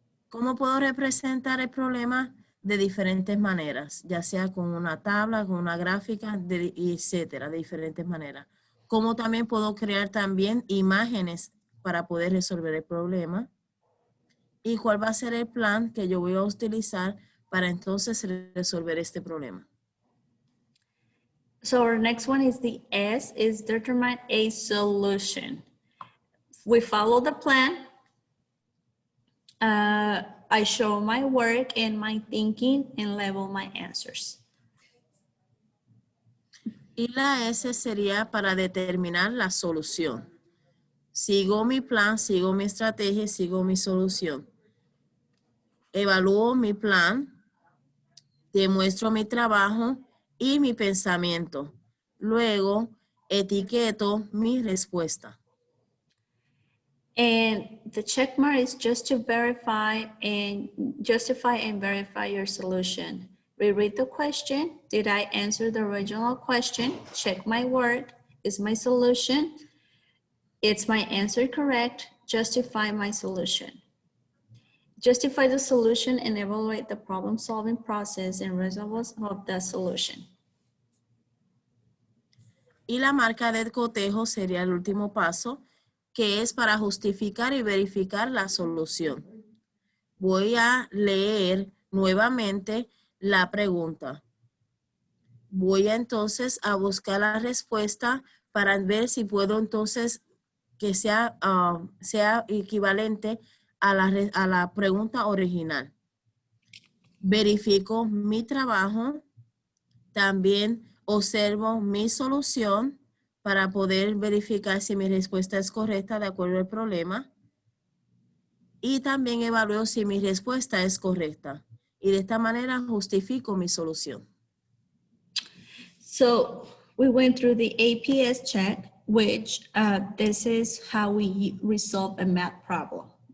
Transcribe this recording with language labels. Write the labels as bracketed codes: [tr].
[es] ¿Cómo puedo representar el problema? De diferentes maneras, ya sea con una tabla, con una gráfica, etcétera, de diferentes maneras. ¿Cómo también puedo crear también imágenes para poder resolver el problema? ¿Y cuál va a ser el plan que yo voy a utilizar para entonces resolver este problema? [en] So our next one is the S, is determine a solution. We follow the plan. I show my work and my thinking and label my answers. [es] Y la S sería para determinar la solución. Sigo mi plan, sigo mi estrategia, sigo mi solución. Evalúo mi plan, demuestro mi trabajo y mi pensamiento. Luego, etiqueto mi respuesta. [en] And the check mark is just to verify and justify and verify your solution. Reread the question. Did I answer the original question? Check my work. Is my solution? Is my answer correct? Justify my solution. Justify the solution and evaluate the problem-solving process and results of the solution. [es] Y la marca de cotejo sería el último paso, que es para justificar y verificar la solución. Voy a leer nuevamente la pregunta. Voy a entonces a buscar la respuesta para ver si puedo entonces que sea, sea equivalente a la pregunta original. Verifico mi trabajo, también observo mi solución para poder verificar si mi respuesta es correcta de acuerdo al problema. Y también evalúo si mi respuesta es correcta. Y de esta manera justifico mi solución. [en] So we went through the APS check, which this is how we resolve a math problem.